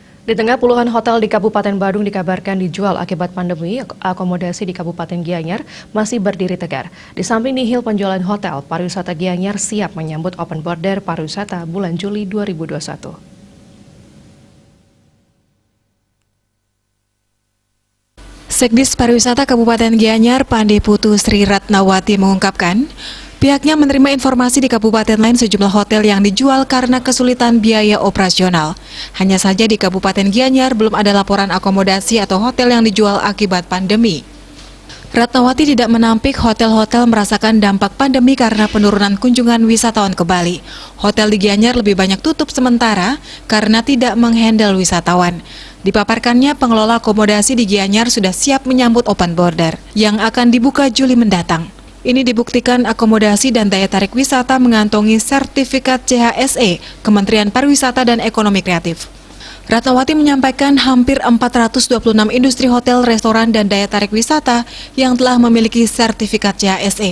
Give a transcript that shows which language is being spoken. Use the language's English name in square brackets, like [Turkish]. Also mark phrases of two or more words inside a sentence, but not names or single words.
[Indonesian] Di tengah puluhan hotel di Kabupaten Badung dikabarkan dijual akibat pandemi, akomodasi di Kabupaten Gianyar masih berdiri tegar. Di samping nihil penjualan hotel, pariwisata Gianyar siap menyambut [English] open border [Indonesian] pariwisata bulan Juli 2021. Sekdis Pariwisata Kabupaten Gianyar, Pande Putu Sri Ratnawati mengungkapkan, pihaknya menerima informasi di kabupaten lain sejumlah hotel yang dijual karena kesulitan biaya operasional. Hanya saja di Kabupaten Gianyar belum ada laporan akomodasi atau hotel yang dijual akibat pandemi. Ratnawati tidak menampik hotel-hotel merasakan dampak pandemi karena penurunan kunjungan wisatawan ke Bali. Hotel di Gianyar lebih banyak tutup sementara karena tidak menghandle wisatawan. Dipaparkannya, pengelola akomodasi di Gianyar sudah siap menyambut [English] open border [Indonesian] yang akan dibuka Juli mendatang. Ini dibuktikan akomodasi dan daya tarik wisata mengantongi sertifikat CHSE Kementerian Pariwisata dan Ekonomi Kreatif. Ratnawati menyampaikan hampir 426 industri hotel, restoran, dan daya tarik wisata yang telah memiliki sertifikat CHSE.